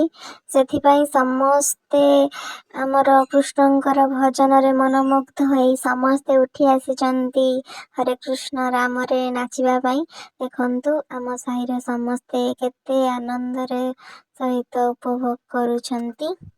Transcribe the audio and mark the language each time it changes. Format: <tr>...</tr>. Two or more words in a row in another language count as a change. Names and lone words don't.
<or>ସେଥିପାଇଁ ସମସ୍ତେ ହମର କୃଷ୍ଣଙ୍କର ଭଜନ ରେ ମନମୁଗ୍ଧ ହୋଇ ସମସ୍ତେ ଉଠି ଆସୁଛନ୍ତି ହରେ କୃଷ୍ଣ ରାମ ରେ ନାଚିବା ପାଇଁ। ଦେଖନ୍ତୁ ଆମ ସାହି ରେ ସମସ୍ତେ କେତେ ଆନନ୍ଦ ରେ ସହିତ ଉପଭୋଗ କରୁଛନ୍ତି।</or>